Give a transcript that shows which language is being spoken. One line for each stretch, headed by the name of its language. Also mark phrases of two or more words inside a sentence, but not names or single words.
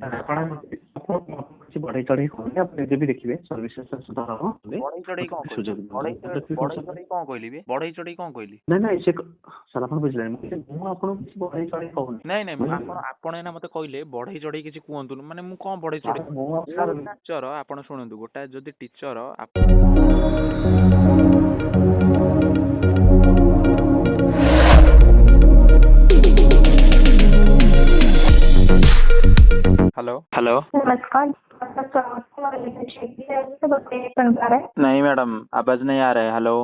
Odia: ଆପଣ କିଛି ବଢେଇ ଚଢେଇ କହୁନି ଆପଣ ନିଜେ ବି ଦେଖିବେ ସର୍ଭିସେସ୍ ସୁଧାର ହବ ବଢେଇ ଚଢେଇ କଣ କହିଲି ସୁଯୋଗ ବଢେଇ ଚଢେଇ କଣ କହିଲି ବେ ବଢେଇ ଚଢେଇ କଣ କହିଲି ନାଇଁ ନାଇଁ ସେ ସାର୍ ଆପଣ ବୁଝିଲେନି ମୁଁ ଆପଣଙ୍କୁ କିଛି ବଢେଇ ଚଢେଇ କହୁନି ନାଇଁ ନାଇଁ ଆପଣ ଏଇନା ମତେ କହିଲେ ବଢେଇ ଚଢେଇ କିଛି କୁହନ୍ତୁନି ମାନେ ମୁଁ କଣ ବଢେଇ ଚଢେଇ ମୁଁ ଟିଚର ଆପଣ ଶୁଣନ୍ତୁ ଗୋଟା ଯଦି ଟିଚର
English: hello hello
Hindi: नमस्कार। नहीं मैडम आवाज नहीं आ रहा है हेलो